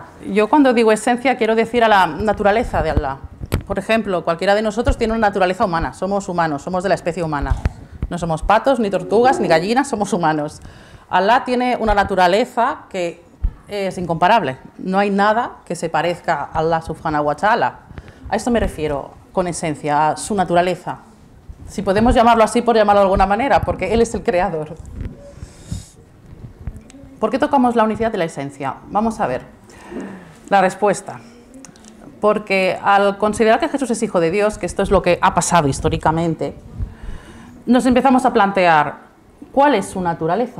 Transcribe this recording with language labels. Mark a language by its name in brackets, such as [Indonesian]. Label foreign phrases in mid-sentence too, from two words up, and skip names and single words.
[Spanish] Yo cuando digo esencia quiero decir a la naturaleza de Allah. Por ejemplo, cualquiera de nosotros tiene una naturaleza humana. Somos humanos, somos de la especie humana. No somos patos, ni tortugas, ni gallinas, somos humanos. Allah tiene una naturaleza que es incomparable. No hay nada que se parezca a Allah [Arabic] سبحانه وتعالى. [Spanish] A esto me refiero con esencia, a su naturaleza. Si podemos llamarlo así por llamarlo de alguna manera, porque Él es el creador. ¿Por qué tocamos la unicidad de la esencia? Vamos a ver la respuesta. Porque al considerar que Jesús es hijo de Dios, que esto es lo que ha pasado históricamente, nos empezamos a plantear cuál es su naturaleza.